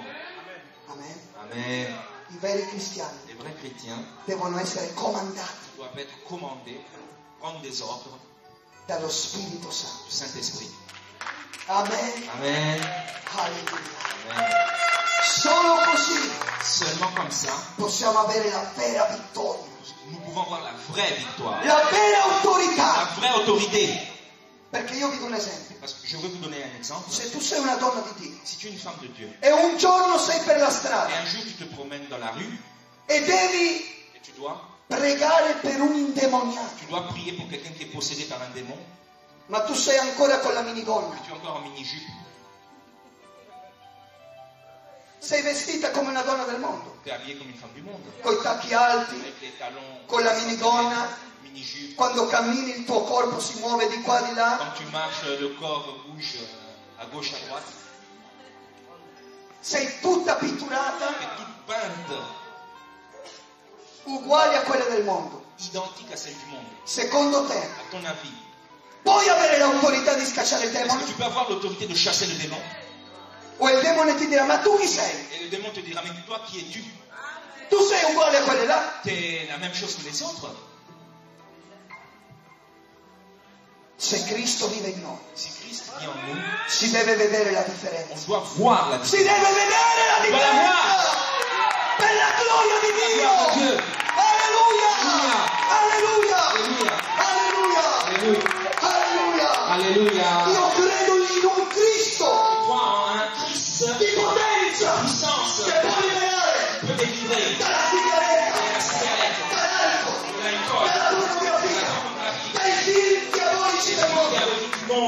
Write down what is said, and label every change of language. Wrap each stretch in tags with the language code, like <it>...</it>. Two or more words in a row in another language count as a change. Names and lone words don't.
<it>Amen.</it> <fr>Amen.</fr> <it>I veri cristiani</it> <fr>Les vrais chrétiens</fr> <it>devono essere comandati</it> <fr>doivent être commandés, prendre des ordres</fr> <it>dallo Spirito Santo.</it> <fr>du Saint-Esprit.</fr> <it>Amen.</it> <fr>Amen.</fr> <it>Alleluia.</it> <fr>Amen.</fr> <it>Solo così</it> <fr>Seulement comme ça,</fr> <it>possiamo avere la vera vittoria,</it> <fr>nous pouvons avoir la vraie victoire,</fr> <it>la vera</it> <fr>la</fr> <it>autorità.</it> <fr>vraie autorité.</fr> <it>Perché io vi do un esempio.</it> <fr>Parce que je vais vous donner un exemple.</fr> <it>Se tu sei una donna di Dio</it> <fr>Si tu es une femme de Dieu</fr> <it>e un giorno sei per la</it> <fr>et</fr> <it>strada</it> <fr>un jour tu te promènes dans la rue</fr> <it>e devi</it> <fr>et tu dois</fr> <it>pregare per un indemoniato,</it> <fr>prier pour quelqu'un qui est possédé par un démon,</fr> <it>ma tu sei ancora con la minigonna,</it> <fr>tu es encore en mini-jupe,</fr> <it>sei vestita come una donna del mondo,</it> <fr>tu es habillé comme une femme du monde,</fr> <it>coi tacchi alti,</it> <fr>avec les talons,</fr> <it>con la minigonna.</it> <fr>mini-jupe.</fr> <it>Quando cammini il tuo corpo si muove di qua di là.</it> <fr>Quand tu marches, le corps bouge à gauche, à droite.</fr> <it>Sei tutta pitturata,</it> <fr>Tu es toute peinte,</fr> <it>uguale a quelle del mondo.</it> <fr>identique à celle du monde.</fr> <it>Secondo te,</it> <fr>À ton avis,</fr> <it>puoi avere l'autorità di scacciare il</it> <fr>est-ce</fr> <it>demone?</it> <fr>que tu peux avoir l'autorité de chasser le démon?</fr> <it>O il demone ti dirà, ma tu chi sei?</it> <fr>Et le démon te dira, mais toi, qui es-tu?</fr> <it>Tu sei uguale a quelle là?</it> <fr>Tu es la même chose que les autres.</fr> <it>Se Cristo vive in noi,</it> <fr>Si Christ vit en nous,</fr> <it>si deve vedere la</it> <fr>on</fr> <it>differenza.</it> <fr>doit voir la</fr> <it>Si</it> <fr>différence.</fr> <it>deve vedere la</it> <fr>On doit la</fr> <it>differenza! Per la gloria di Dio!</it> <fr>Dieu.</fr> <it>Alleluia! Alleluia! Alleluia! Alleluia!</it> <fr>Alléluia.</fr> <it>Alleluia!</it> <fr>Alléluia.</fr> <it>Io credo in un Cristo</it> <fr>Crois en un Christ</fr> <it>di potenza</it> <fr>puissance</fr> <it>che può liberare</it> <fr>peut délivrer</fr> <it>dalla sigaretta,</it> <fr>la cigarette,</fr> <it>dall'alcol,</it> <fr>de l'alcool,</fr> <it>dalla pornografia, dai spiriti diabolici del</it> <fr>qui a</fr> <it>mondo.</it> <fr>venu du</fr>